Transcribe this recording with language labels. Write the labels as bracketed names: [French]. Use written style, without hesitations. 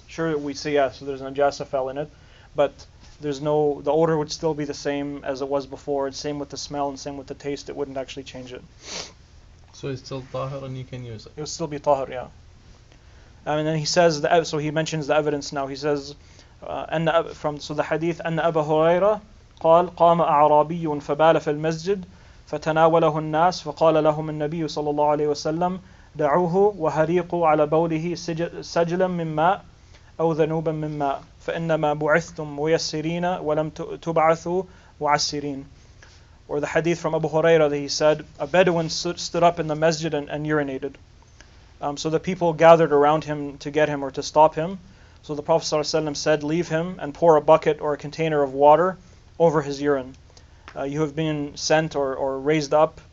[English] Sure, we say yes, so there's najasa fell in it, but the odor would still be the same as it was before. It's same with the smell and same with the taste. It wouldn't actually change it. So it's still Tâhir and you can use it. It would still be Tâhir, yeah. And then he says, so he mentions the evidence now. He says, the hadith, [Arabic] أن أبا هريرة قال قام أعرابي فبال في المسجد فتناوله الناس فقال لهم النبي صلى الله عليه وسلم دعوه وهريقوا على بوله سجلا من ماء أو ذنوبا من ماء فإنما بعثتم ميسرين ولم تبعثوا معسرين. [English] Or the hadith from Abu Hurairah that he said, a Bedouin stood up in the masjid and urinated. So the people gathered around him to get him or to stop him. So the Prophet ﷺ said, leave him and pour a bucket or a container of water over his urine. You have been sent or raised up